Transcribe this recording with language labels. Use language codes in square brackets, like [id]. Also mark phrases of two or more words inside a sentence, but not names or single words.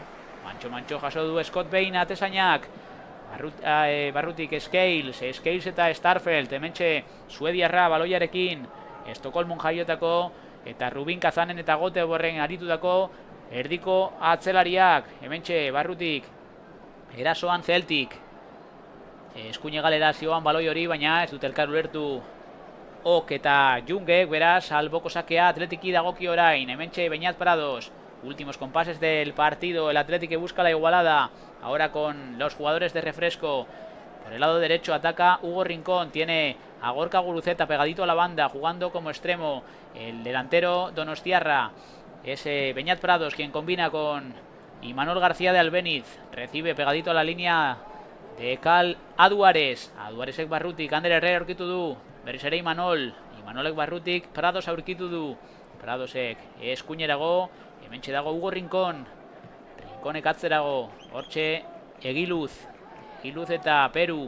[eu] Mantxo jaso du Scott Bain atezainak, barrutik Scales eta Starfelt, hementxe suediarra baloiarekin, Estokolmon jaiotako eta Rubin Kazanen eta Göteborgen aritutako erdiko atzelariak, hementxe barrutik erasoan Celtic, eskuine galera zioan baloi hori, baina ez dut elkar ulertu Ok eta Jungek, beraz, alboko sakea Atletiki dagoki orain, hementxe Beñat Prados. [es] Últimos compases del partido, el Athletic que busca la igualada, ahora con los jugadores de refresco. Por el lado derecho ataca Hugo Rincón, tiene a Gorka Guruceta pegadito a la banda, jugando como extremo. El delantero donostiarra es Beñat Prados, quien combina con Imanol García de Albéniz. Recibe pegadito a la línea de Cal Aduares. [eu] Aduaresek barrutik, Ander Herrera aurkitu du. Berriz ere Imanolek barrutik, Prados aurkitu du. Pradosek eskuinerago, hementxe dago Hugo Rincón. Rinconek atzerago, hortxe Egiluz eta Peru.